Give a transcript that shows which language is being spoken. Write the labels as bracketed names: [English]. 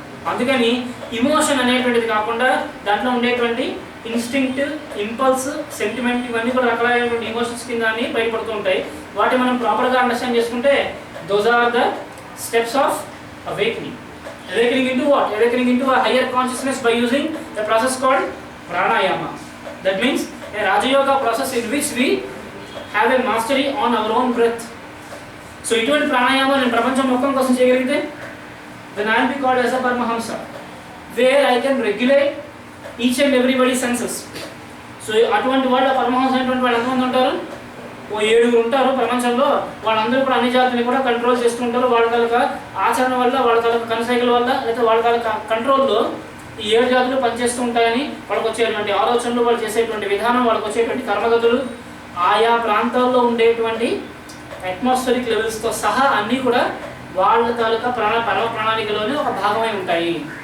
[Telugu] అందుకని ఇమోషన్ అనేటువంటిది కాకుండా దాంట్లో ఉండేటువంటి ఇన్స్టింక్ట్, ఇంపల్స్, సెంటిమెంట్ ఇవన్నీ కూడా రకాలైనటువంటి ఇమోషన్స్ కింద అన్ని బయటపడుతూ ఉంటాయి. వాటిని మనం ప్రాపర్గా అండర్స్టాండ్ చేసుకుంటే [English] Those are the steps of awakening. Awakening into what? Awakening into a higher consciousness by using the process called pranayama. That means a Raja Yoga process in which we have a mastery on our own breath. So [Telugu] ఇటువంటి ప్రాణాయామం నేను ప్రపంచం మొత్తం కోసం చేయగలిగితే [English] then I will be called as a Paramahamsa, where I can regulate each and everybody's senses. [Telugu] So అటువంటి వాళ్ళు పరమహంస అనేటువంటి వాళ్ళు ఎంతమంది ఉంటారు? ఓ 7 ఉంటారు ప్రపంచంలో. వాళ్ళందరూ కూడా అన్ని జాతుల్ని కూడా కంట్రోల్ చేస్తుంటారు. వాళ్ళ తాలూకా ఆచరణ వల్ల, వాళ్ళ తాలూకా కనసైకల వల్ల, లేదా వాళ్ళ తాలూకా కంట్రోల్లో ఈ 7 జాతులు పనిచేస్తూ ఉంటాయని వాళ్ళకి వచ్చేటువంటి ఆలోచనలు, వాళ్ళు చేసేటువంటి విధానం, వాళ్ళకి వచ్చేటువంటి కర్మగతులు, ఆయా ప్రాంతాల్లో ఉండేటువంటి అట్మాస్ఫిరిక్ లెవెల్స్తో సహా అన్నీ కూడా వాళ్ళ తాలూకా పరమ ప్రణాళికలోనే ఒక భాగమై ఉంటాయి.